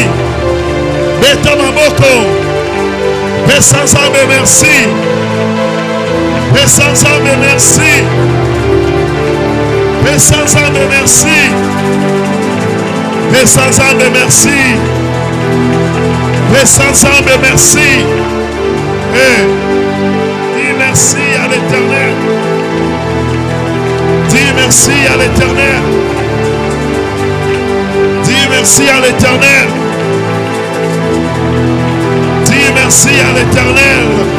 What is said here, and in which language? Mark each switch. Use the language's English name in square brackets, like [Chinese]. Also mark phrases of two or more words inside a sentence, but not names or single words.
[Lingala] Beta maboko pesa Nzambe merci. Pesa Nzambe merci. Pesa Nzambe merci. Pesa Nzambe merci. Pesa Nzambe merci. [French] Dis merci à l'Éternel. Dis merci à l'Éternel. Dis merci à l'Éternel. Dis merci à l'Éternel.